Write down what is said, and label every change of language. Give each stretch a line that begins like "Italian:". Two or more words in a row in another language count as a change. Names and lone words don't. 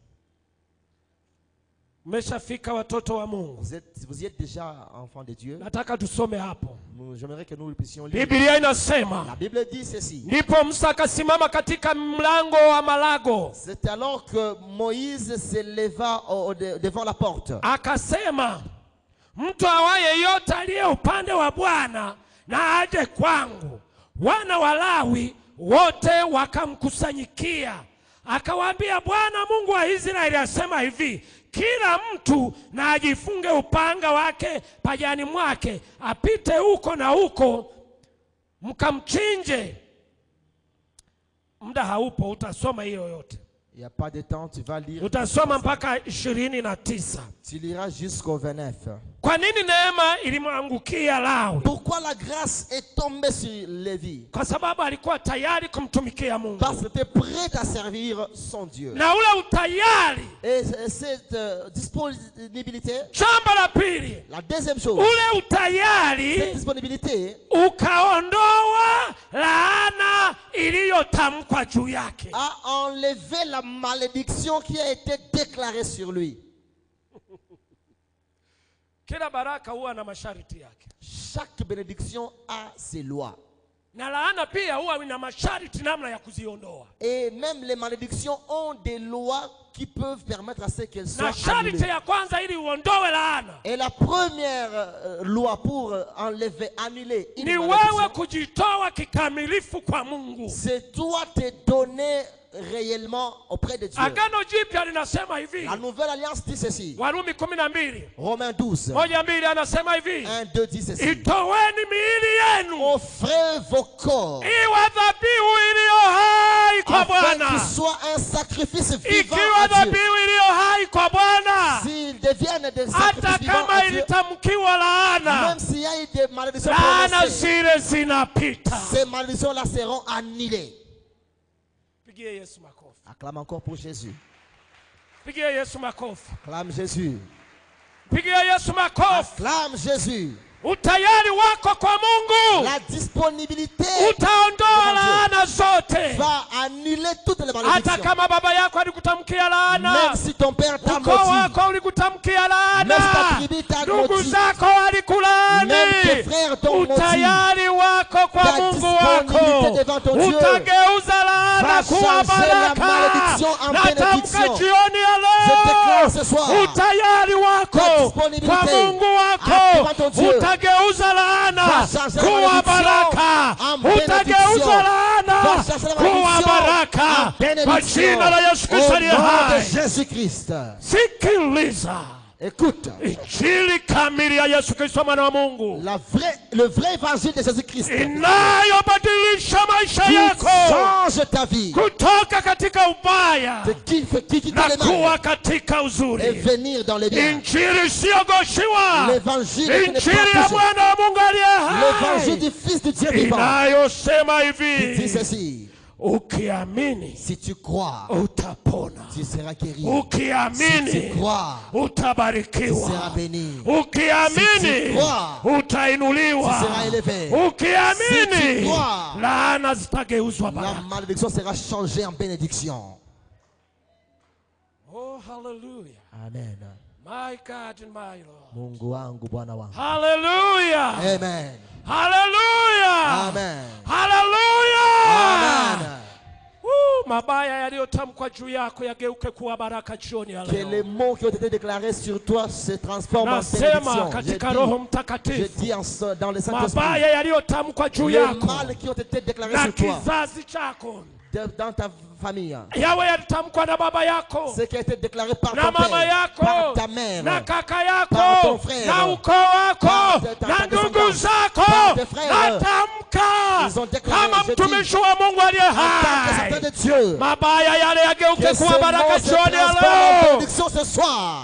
French: Vous y êtes déjà enfant de Dieu. J'aimerais que nous puissions lire. La Bible dit ceci. C'est alors que Moïse se leva devant la porte.
Swahili: Akasema, mtu awaye yote aliye upande wa Bwana na aje kwangu. Wana wa Lawi wote wakamkusanyikia. Akawaambia, Bwana Mungu wa Israeli asema hivi, kila mtu na ajifunge upanga wake pajani mwake, apite huko na huko mkamchinje. Muda haupo, utasoma hiyo yote.
French: Il n'y a pas de temps, tu vas lire.
Swahili: Utasoma mpaka 29.
French: Tu liras jusqu'au 29.
Swahili: Kwa nini neema ilimwangukia Lawi?
French: Pourquoi la grâce est tombée sur Lévi?
Swahili: Kwa sababu alikuwa tayari kumtumikia Mungu.
French: Parce qu'il était prêt à servir son Dieu.
Swahili: Na ule utayari,
French: et cette disponibilité,
Swahili: jambo la pili,
French: la deuxième chose,
Swahili: ule utayari,
French: cette disponibilité
Swahili: ukaondoa laana iliyotamkwa juu yake.
French: A enlevé la malédiction qui a été déclarée sur lui.
Swahili: Kila baraka huwa na masharti yake.
French: Chaque bénédiction a ses lois.
Swahili: Na laana pia huwa ina masharti namna ya kuziondoa.
French: Et même les malédictions ont des lois qui peuvent permettre à ce qu'elles soient annulées.
Swahili: Ya kwanza ili uondoe laana.
French: Et la première loi pour enlever, annuler une
Swahili: ni wewe kujitoa kikamilifu kwa Mungu.
French: C'est toi te donner réellement auprès de Dieu.
Swahili: Agano jipya linasema hivi.
French: La nouvelle alliance dit ceci.
Swahili: Warumi 12.
French: Romains 12.
Swahili: 1:2 anasema hivi.
French: 1:2 dit ceci.
Swahili: Itoweni miili yenu.
French: Offrez vos corps.
Swahili: Iwe dhabihu iliyo hai kwa Bwana.
French: Qu'il soit un sacrifice vivant à Dieu.
Swahili: Dhabihu iliyo hai kwa Bwana.
French: S'ils deviennent des sacrifices vivants à Dieu. Ilitamkiwa laana. Même s'il y a eu des malédictions prononcées. Ces malédictions là seront annulées. Acclame encore pour Jésus. Acclame Jésus. Acclame Jésus.
Swahili: Utayari wako kwa Mungu,
French: la disponibilité
Swahili: utaondoa laana zote,
French: va annuler toutes les malédictions.
Swahili: Hata kama baba yako alikutamkia laana,
French: même si ton père t'a maudit,
Swahili: ukoo wako ulikutamkia laana, ndugu zako walikulaani,
French: même tes frères t'ont maudit,
Swahili: utayari wako kwa Mungu wako utageuza laana kuwa baraka. Natamka jioni ya leo, utayari wako kwa Mungu wako utageuza laana kuwa baraka. Utageuza laana kuwa baraka kwa jina la Yesu Kristo aliye hai. Sikiliza.
French: Écoute,
Swahili: injili kamili ya Yesu Kristo mwana wa Mungu,
French: le vrai évangile de Jésus-Christ
Swahili: inayobadilisha maisha yako,
French: change ta vie,
Swahili: kutoka katika ubaya,
French: qui quitter les mal et venir dans les biens. L'évangile du Fils de Dieu vivant qui dit ceci: si tu crois, tu seras guéri. Si tu crois, tu seras béni. Si tu crois, tu seras élevé. Si tu crois, la malédiction sera changée en bénédiction.
English: Oh, hallelujah. Amen. My God and my Lord.
Swahili: Mungu wangu, Bwana wangu.
English: Hallelujah. Amen. Hallelujah. Amen. Hallelujah. Amen.
Swahili: Mabaya yaliyotamkwa juu yako yageuke kuwa baraka jioni ya leo.
French: Que les mots qui ont été déclarés sur toi se transforment en bénédiction. Je dis dans le Saint-Esprit.
Swahili: Mabaya yaliyotamkwa juu yako.
French: Les mal qui ont été déclarés sur toi. Dans ta famille. Ce qui a été déclaré par ton père, par ta mère, par ton frère, par ta descendance, par tes frères. Ils ont déclaré, je dis, en tant que serviteur de Dieu, que ce mot se transforme en bénédiction ce soir.